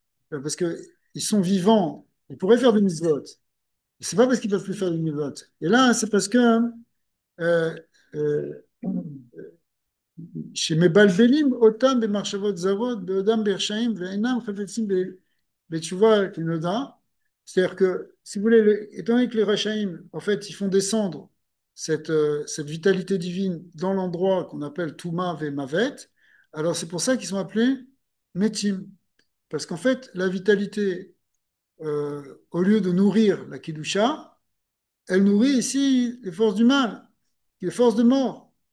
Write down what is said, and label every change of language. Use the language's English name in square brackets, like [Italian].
[French] Parce que ils sont vivants, ils pourraient faire des mitzvot. C'est pas parce qu'ils peuvent plus faire des mitzvot. Et là, c'est parce que euh, euh, [Hebrew] שמבלבלים אותם במחשבות זרות, בעודם ברשעים ואינם חפצים בתשובה כנודע. [French] C'est-à-dire que, si vous voulez, étant donné que les Rachaïm, en fait, ils font descendre cette vitalité divine dans l'endroit qu'on appelle Touma ve Mavet, alors c'est pour ça qu'ils sont appelés Metim. Parce qu'en fait, la vitalité, au lieu de nourrir la Kidusha, elle nourrit ici les forces du mal, les forces de mort.